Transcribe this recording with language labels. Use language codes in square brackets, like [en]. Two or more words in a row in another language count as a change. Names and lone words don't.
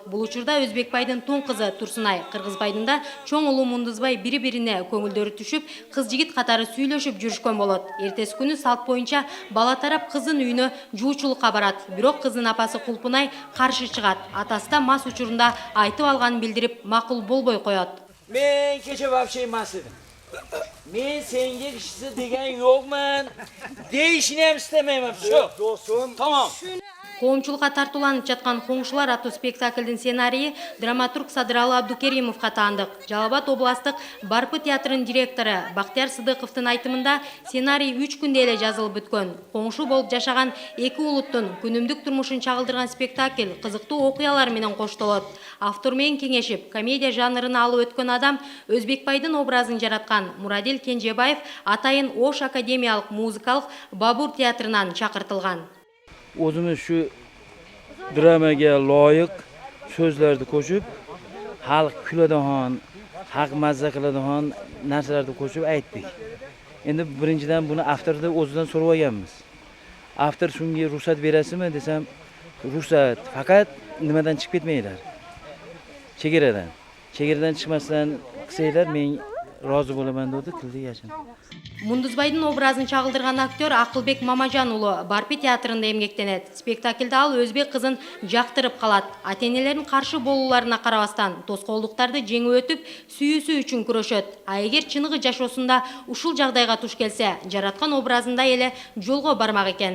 [ky] Бул учурда Өзбекбайдын тун кызы Турсунай, Кыргызбайдын да чоң уулу Мундузбай бири-бирине көңүлдөрү түшүп, кыз-жигит катары сүйлөшүп жүрүшкөн болот. Эртеси күнү салт боюнча бала тарап кыздын үйүнө жуучулукка барат. Бирок кыздын апасы Кулпунай каршы чыгат. Атасы да мас учурунда айтып алганын билдирип, макул болбой коет. [uz] Men kecha вообще emas edim. Men senga kishisi degan yo'qman. Deyishni ham istamayman. Shu. Do'stim. Tamam. [ky] Коомчулукка тартууланып жаткан Коңшулар аттуу спектаклдин сценарийи драматург Садыралы Абдукеримовго таандык. Жалал-Абад областык Барпы театрынын директору Бактияр Сыдыковдун айтымында сценарий 3 күндө эле жазылып бүткөн. Коңшу болуп жашаган эки улуттун күнүмдүк турмушун чагылдырган спектакль кызыктуу окуялар менен коштолот. Автор менен кеңешип, комедия жанрына алып өткөн адам Өзбекбайдын образын жараткан Мурадил Кенжебаев атайын Ош академиялык музыкалык Бабур театрынан чакыртылган. [uz] O'zimiz shu dramaga loyiq so'zlarni qo'shib, xalq kuladigan, xalq mazza qiladigan narsalarni qo'shib aytdik. Endi birinchidan buni avtordan o'zidan so'rab olganmiz. Avtor shunga ruxsat berasizmi desam, ruxsat, faqat nimadan chiqib ketmaylar. Chegaradan. Chegaradan chiqmasdan qilsanglar men rozi bo'laman dedi, qildi yashin. [ky] Мундузбайдын образын чагылдырган актер Акылбек Мамажан уулу Барпи театрында эмгектенет. Спектакльде ал өзбек кызын жактырып калат. Ата-энелердин каршы болууларына карабастан тоскоолдуктарды жеңип өтүп, сүйүүсү үчүн күрөшөт. А эгер чыныгы жашоосунда ушул жагдайга туш келсе, жараткан образында эле жолго бармак экен.